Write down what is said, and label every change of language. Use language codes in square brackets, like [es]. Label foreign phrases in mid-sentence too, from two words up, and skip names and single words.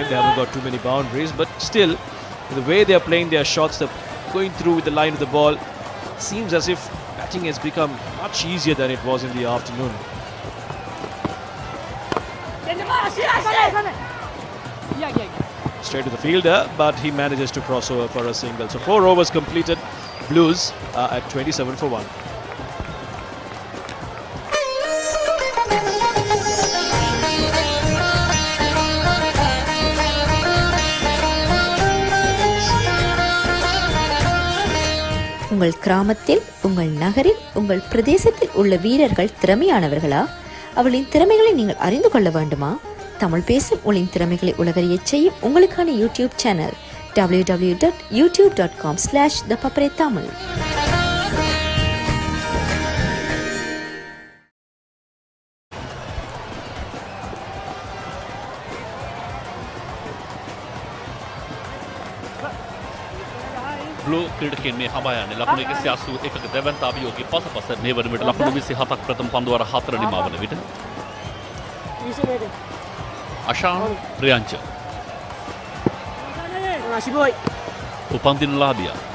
[en] They haven't got too many boundaries, but still, the way they are playing their shots, they're going through with the line of the ball, seems as if batting has become much easier than it was in the afternoon. Straight to the fielder, but he manages to cross over for a single. So 4 overs completed. Blues are at 27 for 1. [ta] உங்கள் கிராமத்தில், உங்கள் நகரில், உங்கள் பிரதேசத்தில் உள்ள வீரர்கள் திறமையானவர்களா? அவர்களின் திறமைகளை நீங்கள் அறிந்து கொள்ள வேண்டுமா? தமிழ் பேசும் உங்களின் திறமைகளை உலகறியச் செய்யும் உங்களுக்கான யூடியூப் சேனல் www.youtube.com/thepapare-tamil. [si] බ්ලූ ක්‍රීඩකයන් මේ හඹා යන්නේ ලකුණු 181ක දෙවන්ත අභියෝගයේ පසුපස මේ වන විට ලකුණු 27ක් ප්‍රථම පන්දුවර 4 නිමවන විට අෂාන් ප්‍රියංච උපන්දිනලාභියා